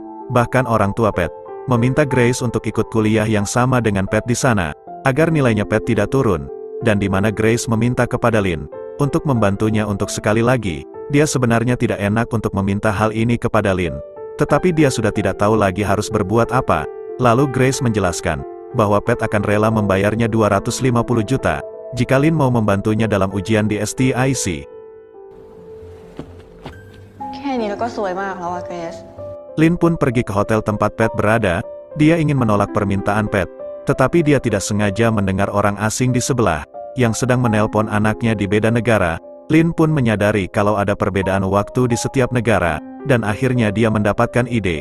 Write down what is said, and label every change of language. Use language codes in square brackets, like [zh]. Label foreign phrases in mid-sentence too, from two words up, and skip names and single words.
[id] Bahkan orang tua Pat meminta Grace untuk ikut kuliah yang sama dengan Pat di sana, agar nilainya Pat tidak turun, dan di mana Grace meminta kepada Lynn untuk membantunya untuk sekali lagi. Dia sebenarnya tidak enak untuk meminta hal ini kepada Lynn, tetapi dia sudah tidak tahu lagi harus berbuat apa. Lalu Grace menjelaskan bahwa Pat akan rela membayarnya 250 juta jika Lynn mau membantunya dalam ujian di STIC. [th] แค่นี้ก็สวยมากแล้วอะเกรซ [id] Lynn pun pergi ke hotel tempat Pat berada. Dia ingin menolak permintaan Pat, tetapi dia tidak sengaja mendengar orang asing di sebelah yang sedang menelpon anaknya di beda negara. Lynn pun menyadari kalau ada perbedaan waktu di setiap negara, dan akhirnya dia mendapatkan ide.